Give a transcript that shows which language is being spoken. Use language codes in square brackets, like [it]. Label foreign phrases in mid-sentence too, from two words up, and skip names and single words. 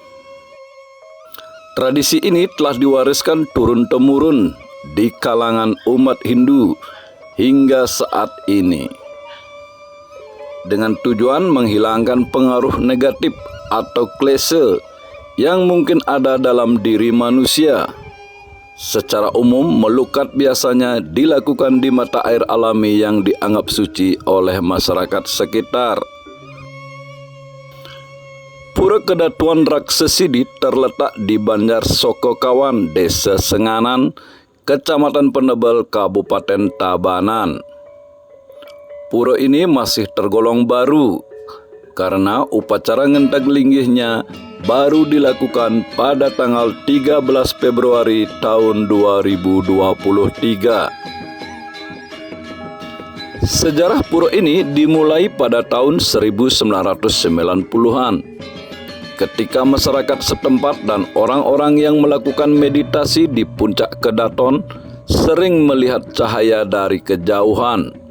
[id] Tradisi ini telah diwariskan turun-temurun di kalangan umat Hindu hingga saat ini, dengan tujuan menghilangkan pengaruh negatif atau klise yang mungkin ada dalam diri manusia. Secara umum, melukat biasanya dilakukan di mata air alami yang dianggap suci oleh masyarakat sekitar. Pura Kedatuan Raksesidi terletak di Banjar Sokokawan, Desa Senganan, Kecamatan Penebel, Kabupaten Tabanan. Pura ini masih tergolong baru karena upacara ngentak linggihnya baru dilakukan pada tanggal 13 Februari tahun 2023. Sejarah pura ini dimulai pada tahun 1990-an, ketika masyarakat setempat dan orang-orang yang melakukan meditasi di puncak Kedaton sering melihat cahaya dari kejauhan.